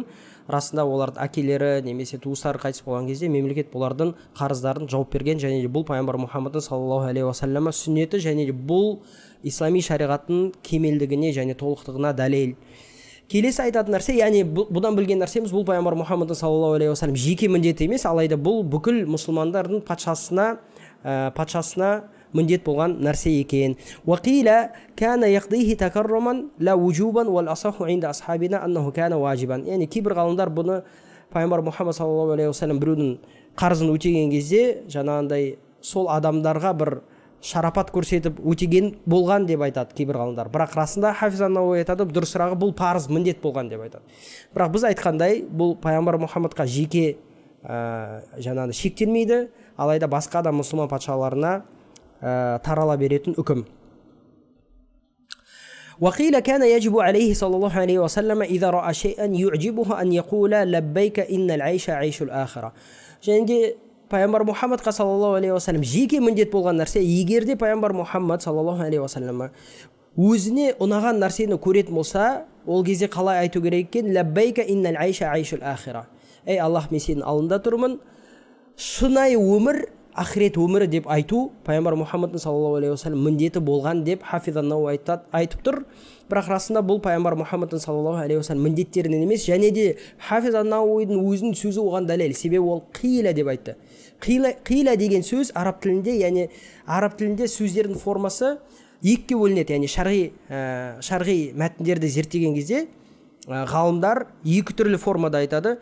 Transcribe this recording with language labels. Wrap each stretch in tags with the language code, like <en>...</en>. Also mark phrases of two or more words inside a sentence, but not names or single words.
<kk>Расында олардың әкелері немесе туыстары қайтыс болған кезде мемлекет бұлардың қарыздарын жауып берген, және де бұл пайғамбар Мұхаммад</kk> <ar>صلى الله عليه وسلم</ar> <kk>сүннеті, және де бұл ислами шариғаттың кемелдігіне және толықтығына дәлел. Келесі айтатын нәрсе, яғни бұдан білген нәрсеміз, бұл пайғамбар Мұхаммад</kk> <ar>صلى الله عليه وسلم</ar> <kk>жеке міндеті емес, алайда бұл бүкіл мұсылмандардың патшасына міндет болған нәрсе екен.</kk> <ar>وقيل كان يقضيه تكرما لا وجوبا والأصح عند أصحابنا أنه كان واجبا.</ar> <kk>Яғни кейбір ғалымдар бұны пайғамбар Мұхаммад</kk> <ar>صلى الله عليه وسلم</ar> <kk>біреудің қарызын өтеген кезде жаңағындай сол адамдарға бір шарапат көрсетіп өтеген болған деп айтады кейбір ғалымдар. Бірақ расында Хафиз ан-Науи айтады, дұрысырағы бұл парыз міндет болған деп айтады. Бірақ біз айтқандай, бұл пайғамбар Мұхаммадқа жеке жаңағы шектелмейді, алайда басқа да мұсылман патшаларына тарала беретін үкім.</kk> <ar>وقيل كان يجب عليه صلى الله عليه وسلم إذا رأى شيئا يعجبه أن يقول لبيك إن العيش عيش الآخرة.</ar> <kk>Және пайғамбар Мұхаммадқа</kk> <ar>صلى الله عليه وسلم</ar> <kk>жеке міндет болған нәрсе, егерде пайғамбар Мұхаммад</kk> <ar>صلى الله عليه وسلم</ar> <kk>өзіне ұнаған нәрсені көретін болса, ол кезде қалай айту керек екен?</kk> <ar>لبيك إن العيش عيش الآخرة.</ar> <kk>Ей Аллах, мен сенің алдында тұрмын, шынайы өмір ақырет өмірі деп айту пайғамбар Мұхаммад</kk> <ar>صلى الله عليه وسلم</ar> <kk>міндеті болған деп Хафиз ан-Науи айтып тұр. Бірақ расында бұл пайғамбар Мұхаммад</kk> <ar>صلى الله عليه وسلم</ar> <kk>міндеттерінен емес, және де Хафиз ан-Науидің өзінің сөзі оған дәлел. Себебі ол қила деп айтты. Қила деген сөз араб тілінде, яғни араб тілінде сөздердің формасы екіге бөлінеді. Яғни шарғи мәтіндерді зерттеген кезде ғалымдар екі түрлі формада айтады.</kk>